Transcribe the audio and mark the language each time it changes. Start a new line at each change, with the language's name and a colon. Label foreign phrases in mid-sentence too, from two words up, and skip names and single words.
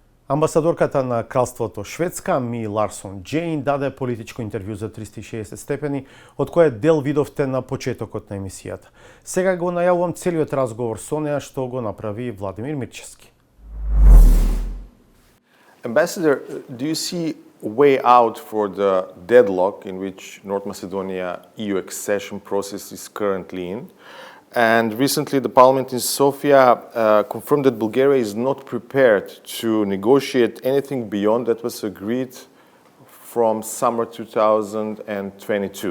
Macedonian: Амбасадорката на Кралството Шведска, Ми Ларсон Джейн, даде политичко интервју за 360 степени, од кое дел видовте на почетокот на емисијата. Сега го најавувам целиот разговор со неа што го направи Владимир Мирчевски.
English: Ambassador, do you see a way out for the deadlock in which North Macedonia EU accession process is currently in? And recently the parliament in Sofia confirmed that Bulgaria is not prepared to negotiate anything beyond that was agreed from summer 2022.